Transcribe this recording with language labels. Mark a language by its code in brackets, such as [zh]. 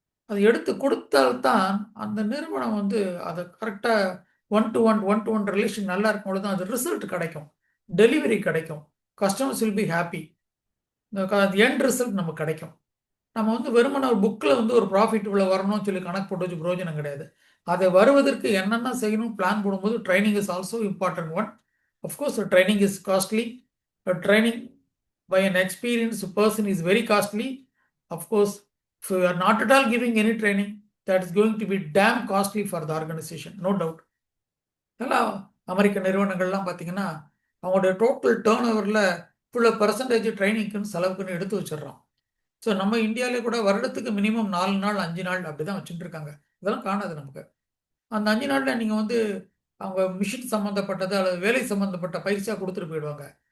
[ta] அது எடுத்து கொடுத்தால்தான் அந்த நிறுவனம் வந்து அதை கரெக்டாக ஒன் டு ஒன் ரிலேஷன் நல்லா இருக்கும் பொழுது தான் அது ரிசல்ட் கிடைக்கும், டெலிவரி கிடைக்கும், [en] customers will be happy, [ta] end result நமக்கு கிடைக்கும். நம்ம வந்து வெறுமன ஒரு புக்கில் வந்து ஒரு ப்ராஃபிட் இவ்வளோ வரணும்னு சொல்லி கணக்கு போட்டு வச்சு பிரயோஜனம் கிடையாது. அதை வருவதற்கு என்னென்ன செய்யணும் பிளான் போடும்போது [en] Training is also important one. Of course training is costly. Training by an experienced person is very costly. Of course, if you are not at all giving any training, that is going to be damn costly for the organization, no doubt. [ta] இதெல்லாம் அமெரிக்க நிறுவனங்கள்லாம் பார்த்தீங்கன்னா அவங்களுடைய total turn ஓவரில் இவ்வளோ percentage ட்ரைனிங்க்குன்னு செலவுக்குன்னு எடுத்து வச்சிடுறோம். So நம்ம இந்தியாவிலே கூட வருடத்துக்கு மினிமம் 4 நாள் 5 நாள் அப்படி தான் வச்சுட்டு இருக்காங்க. இதெல்லாம் காணாது நமக்கு. அந்த 5 நாளில் நீங்கள் வந்து அவங்க மிஷின் சம்மந்தப்பட்டது அல்லது வேலை சம்மந்தப்பட்ட பயிற்சியாக கொடுத்துட்டு போயிடுவாங்க.